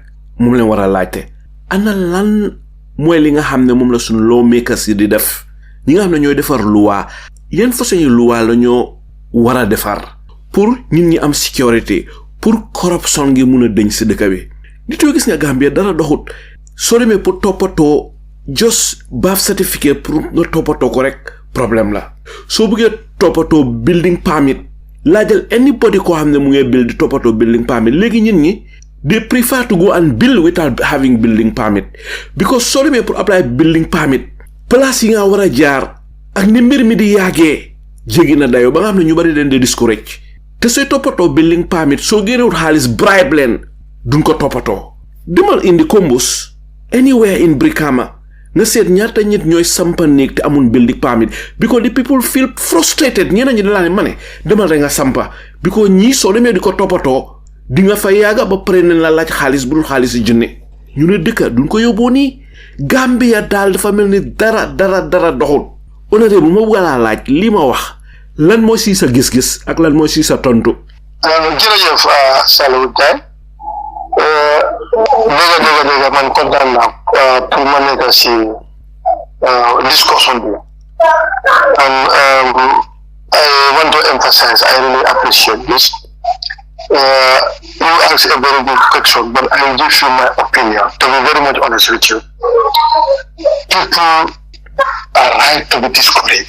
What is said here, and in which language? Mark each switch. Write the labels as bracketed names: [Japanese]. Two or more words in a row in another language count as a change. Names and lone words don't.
[Wolof] moom leen war a laajte ana lan mooy li nga xam ne moom la suñu lawmakers yi di def ñi nga xam ne ñooy defar loi yenn façon yi loi la ñoo war a defar pour ñun ñi am security pour corruption gi mun a deñ si dëkk bi nit yoo gis nga Gambia dara doxut soo demee pour toppatoo [English] just birth certificate [Wolof] pour nga toppatoo ko rek problème la soo bëggee toppatoo [English] building permit [Wolof] laajal anybody koo xam ne mu ngi build di toppatoo [English] building permit [Wolof] léegi ñun ñi [English] they prefer to go and build without having building permit [Wolof] because soo demee pour [English] apply building permit [Wolof] place yi nga war a jaar ak ni mbir mi di yàggee jéggi na dayo ba nga xam ne ñu bari den di discourage te sooy toppatoo [English] building permit [Wolof] soo génnewut xaalis bribe leen duñ ko toppatoo demal indi Kombos [English] anywhere in Brikama [Wolof] nga seet ñaata nit ñooy sampa néeg te amul [English] building permit because the people feel frustrated [Wolof] ñeneen ñi dalaa ne ma ne demal rek nga sampa because ñii soo demee di ko toppatoo di nga fa yàgga ba pare nañ la laaj xaalis bu dul xaalis yi junne ñu ne dëkka duñ ko yóbboo nii Gambia daal dafa mel ni dara doxul Honourable ma bëgg laa laaj li ma wax lan mooy si sa gis-gis ak lan mooy si sa tontu. jërëjëf Salou Diagne dëgg man kontaan naa pour ma nekk si discussion bi [English] and I want to emphasize I really appreciate this. You ask a very good question, but I will give you my opinion to be very much honest with you. People are right to be discouraged.